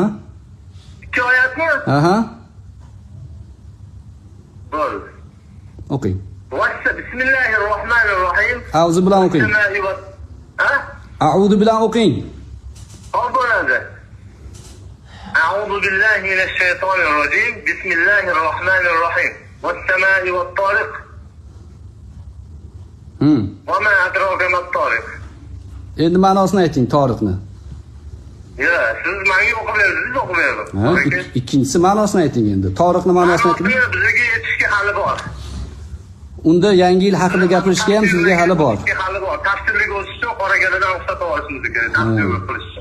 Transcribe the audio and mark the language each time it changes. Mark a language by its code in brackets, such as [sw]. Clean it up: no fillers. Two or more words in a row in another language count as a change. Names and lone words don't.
[uz] 2 oyatmi? Aha. Bo'ldi. O'qing. Bismillahirrohmanirrohim. Auzu bilan o'qing. Ha? A'udhu bilan o'qing. Hop bo'ladi. [ar] أعوذ بالله من الشيطان الرجيم بسم الله الرحمن الرحيم والسماء والطارق وما أدراك ما الطارق. [uz] Endi ma'nosini ayting Toriqni. Ya, siz menga o'qib berdingiz, o'qib berdim. Ikkinchisi ma'nosini ayting endi. Toriqni ma'nosini ayting. Bizga yetishga hali bor. Unda yangi yil haqida gapirishga ham sizga hali bor. Hali bor. Tafsirlik o'zish uchun qoragaladan ruxsat olishimiz kerak. Tafsirlik qilish uchun.